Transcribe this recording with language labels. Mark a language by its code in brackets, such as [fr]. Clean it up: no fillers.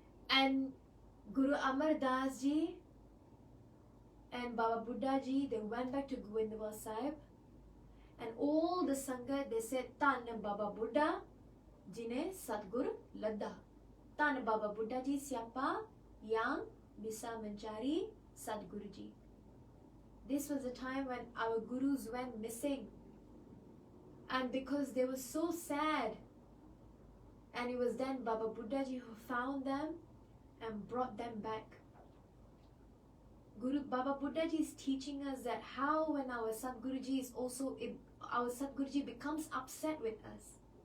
[en] And Guru Amar Das Ji and Baba Buddha Ji, they went back to Govindwal Sahib, and all the Sangha, they said, [pa] Tan Baba Buddha Ji ne Sadgur ladda. [ms] Tan Baba Buddha Ji siapa yang bisa mencari Sadguru Ji. [en] This was the time when our Gurus went missing, and because they were so sad, and it was then Baba Buddha Ji who found them and brought them back. Guru Baba Buddha Ji is teaching us that how when our Sadguru Ji is also, our Sadguru Ji becomes upset with us.